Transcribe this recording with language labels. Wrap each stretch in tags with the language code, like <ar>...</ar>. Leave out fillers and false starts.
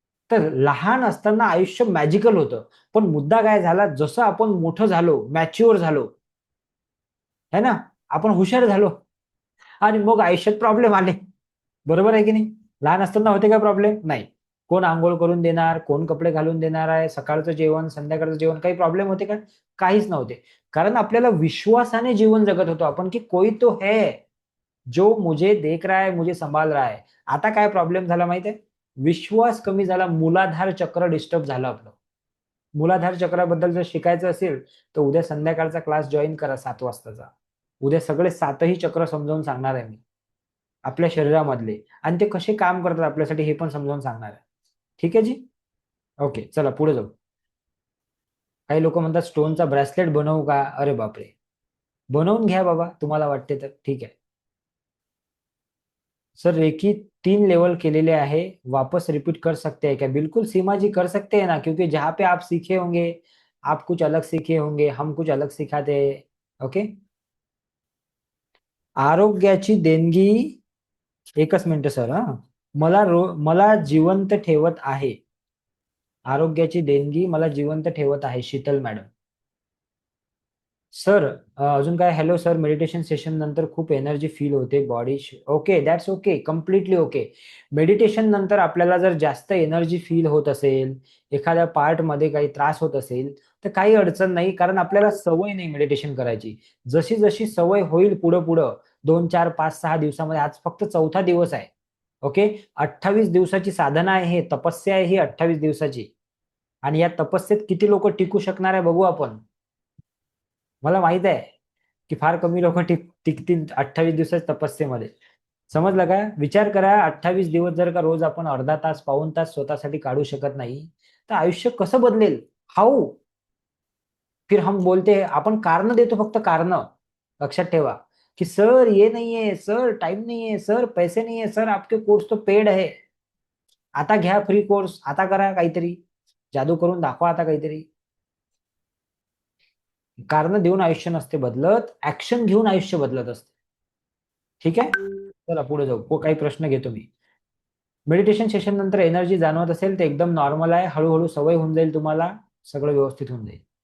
<mr>तर लहान असताना आयुष्य मॅजिकल होतं. पण मुद्दा काय झाला, जसं आपण मोठं झालो, मॅच्युअर झालो, है ना, आपण हुशार झालो, आणि मग आयुष्यात प्रॉब्लेम आले. बरोबर आहे की नाही? लहान असताना होते का प्रॉब्लेम? नाही. कोण आंघोळ करून देणार, कोण कपडे घालून देणार आहे, सकाळचं जेवण, संध्याकाळचं जेवण, काही प्रॉब्लेम होते का? काहीच नव्हते. कारण आपल्याला विश्वासाने जीवन जगत होतो आपण, की</mr> <hi>कोई तो है जो मुझे देख रहा है,</hi> <mr>मुझे संभाल रहा है. आता काय प्रॉब्लेम झाला माहितीये? विश्वास कमी झाला, मूलाधार चक्र डिस्टर्ब झालं आपलं. मूलाधार चक्राबद्दल जर शिकायचं असेल तर उद्या संध्याकाळचा क्लास जॉईन करा 7 वाजताचा. उद्या सगळे 7ही चक्र समजावून सांगणार आहे मी आपल्या शरीरामधले, आणि ते कसे काम करतात आपल्यासाठी हे पण समजावून सांगणार आहे. ठीक आहे जी. ओके, चला पुढे जाऊ. काही लोक म्हणतात स्टोनचा ब्रेसलेट बनवू का? अरे बापरे, बनवून घ्या बाबा, तुम्हाला वाटते तर.</mr> <hi>ठीक आहे सर, रेकी 3 लेवल केलेले आहे, वापस रिपीट कर सकते हैं क्या? बिल्कुल सीमा जी, कर सकते हैं ना, क्योंकि जहां पे आप सीखे होंगे, आप कुछ अलग सीखे होंगे, हम कुछ अलग सिखाते हैं. ओके.</hi> <mr>आरोग्याची देणगी, एकच मिनिट सर. मला जिवंत ठेवत आहे. आरोग्याची देणगी मला जिवंत ठेवत आहे, शीतल मॅडम. सर अजून काय? हॅलो सर, मेडिटेशन सेशन नंतर खूप एनर्जी फील होते, body. Okay,</mr> <en>That's okay, completely okay.</en> <mr>Meditation नंतर आपल्याला जर जास्त एनर्जी फील होत असेल, एखाद्या पार्ट मध्ये काही त्रास होत असेल, तर काही अडचण नाही, कारण आपल्याला सवय नाही मेडिटेशन करायची. जशी जशी सवय होईल पुढं पुढं 2, 4, 5, 6 दिवसामध्ये, आज फक्त 4था दिवस आहे. ओके, 28 दिवसाची साधना आहे, हे तपस्या आहे ही 28 दिवसाची. आणि या तपस्येत किती लोक टिकू शकणार आहे बघू आपण. मला माहित आहे की फार कमी लोक टिकतील 28 दिवसाच्या तपस्येमध्ये. समजलं का? विचार करा, 28 दिवस जर का रोज आपण अर्धा तास, पाऊण तास स्वतःसाठी काढू शकत नाही, तर आयुष्य कसं बदलेल? हाऊ?</mr> <hi>फिर हम बोलते हैं,</hi> <mr>आपण कारण देतो, फक्त कारण. लक्षात ठेवा की</mr> <hi>सर ये नहीं है, सर टाइम नहीं है, सर पैसे नहीं है, सर आपके कोर्स तो पेड है,</hi> <mr>आता घ्या फ्री कोर्स, आता करा काहीतरी, जादू करून दाखवा आता काहीतरी. कारण देऊन आयुष्य नसते बदलत, ऍक्शन घेऊन आयुष्य बदलत असते. ठीक आहे, चला पुढे जाऊ. काही प्रश्न घेतो मी. मेडिटेशन सेशन नंतर एनर्जी जाणवत असेल तर एकदम नॉर्मल आहे, हळूहळू सवय होऊन जाईल तुम्हाला, सगळं व्यवस्थित होऊन जाईल.</mr>